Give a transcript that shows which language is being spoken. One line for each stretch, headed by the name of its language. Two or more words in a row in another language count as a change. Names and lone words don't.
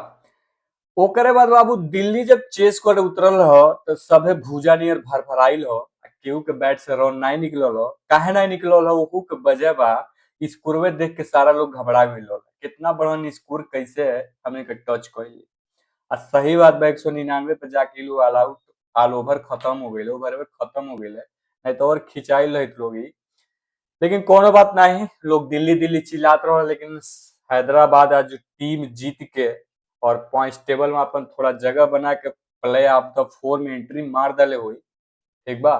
Bhojpuri: ओकरे बाद बाबू दिल्ली जब चेस कर उतरल हो तो सभे भूजा नियर भरभराइल हो केहू के बैट से रन नहीं निकलल हो काहे नहीं निकलल हो ओहू के वजह बा स्कोरवे देख के सारा लोग घबरा गइल हो कितना बड़न स्कोर कैसे हमने के टच कइली आ सही बात बा 199 पे जाके लो
English: all out all over
Bhojpuri: खत्म हो गइल ओवर में खत्म हो गइल नहीं तो और खिंचाइल रहित लोग ही। लेकिन कोनो बात नहीं लोग दिल्ली दिल्ली चिल्लात रहो लेकिन हैदराबाद आज टीम जीत के और
English: point table
Bhojpuri: में अपन थोड़ा जगह बना के
English: play off
Bhojpuri: द 4 में एंट्री मार दले हुई, ठीक बा।